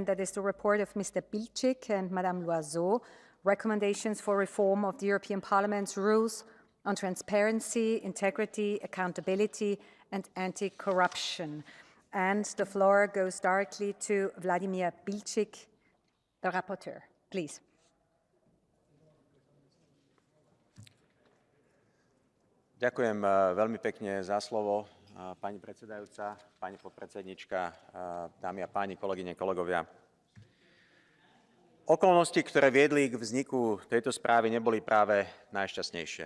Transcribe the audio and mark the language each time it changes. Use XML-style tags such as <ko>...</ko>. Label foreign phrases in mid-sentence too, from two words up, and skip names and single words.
<en>and that is the report of Mr. BILČÍK and Madame LOISEAU, recommendations for reform of the European Parliament's rules on transparency, integrity, accountability, and anti-corruption. And the floor goes directly to Vladimír BILČÍK, the rapporteur. Please.</en> <sk>Ďakujem veľmi pekne za slovo, pani predsedajúca, pani podpredsednička, dámy a páni, kolegyne, kolegovia. Okolnosti, ktoré viedli k vzniku tejto správy, neboli práve najšťastnejšie.</sk>